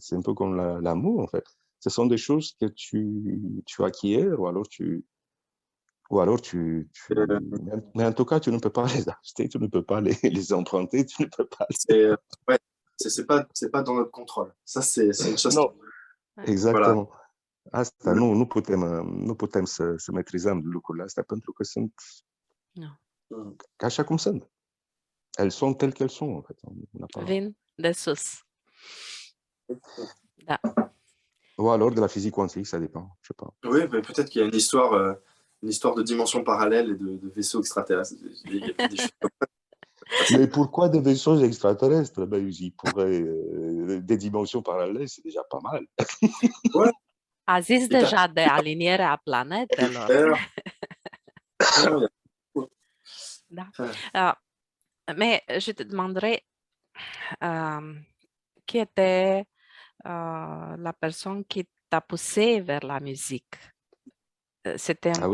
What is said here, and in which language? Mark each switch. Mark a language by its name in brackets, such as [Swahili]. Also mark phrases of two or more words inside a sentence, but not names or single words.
[French] C'est un peu comme l'amour, en fait. Ce sont des choses que tu acquiers ou alors Euh, mais en tout cas, tu ne peux pas les acheter, tu ne peux pas les emprunter, tu ne peux pas c'est ouais, c'est pas dans notre contrôle. Ça, c'est une chose Non, Ouais. voilà. exactement. [Romanian] Asta nu putem să maîtrizăm lucrurile astea pentru că sunt Nu. așa cum sunt. [French] Elles sont telles qu'elles sont, en fait. On n'a pas... [Romanian] Vin de sus. Da. [French] Ou alors de la physique quantique, ça dépend, je sais pas. Oui, mais peut-être qu'il y a une histoire de dimension parallèle et de vaisseaux extraterrestres. Il y a peut-être des choses comme Mais pourquoi des vaisseaux extraterrestres? Ben, ils pourraient, des dimensions parallèles, c'est déjà pas mal. ouais, [Romanian] A zis [French] et t'as [Romanian] deja de alinierea planetelor. [French] Jupiter. Non, il y a- [Romanian] Da. [French] Enfin, Mais je te demanderais qui était la personne qui t'a poussé vers la musique. C'était un